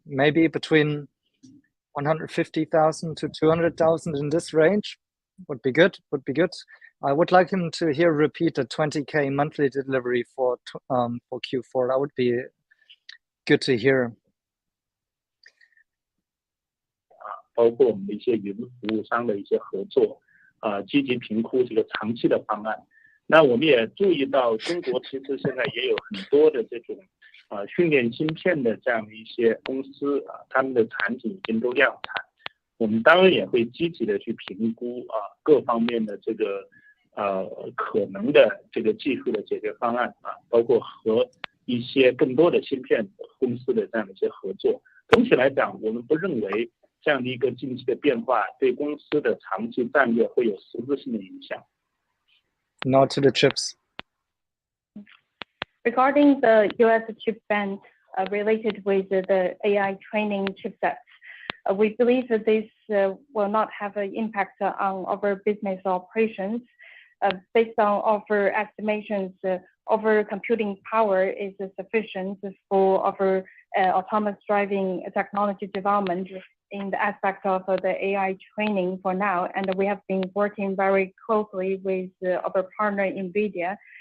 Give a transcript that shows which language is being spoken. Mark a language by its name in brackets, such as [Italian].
[English] Maybe between 150,000 to 200,000 in this range would be good. I would like him to hear repeat the 20K monthly delivery for Q4. That would be good to hear. [Chinese] 包括我们的一些云服务商的一些合作，积极评估这个长期的方案。那我们也注意到，中国其实现在也有很多的这种训练芯片的这样的一些公司他们的产品已经都量产。我们当然也会积极的去评估各方面的这个可能的这个技术的解决方案包括和一些更多的芯片公司的这样的一些合作。总体来讲，我们不认为这样的一个近期的变化对公司的长期战略会有实质性的影响。 [English] Now to the chips. Regarding the US chip ban related with the AI training chipsets, we believe that this will not have an impact on our business operations. Based on our estimations, our computing power is sufficient for our autonomous driving technology development in the aspect of the AI training for now, and we have been working very closely with our partner NVIDIA.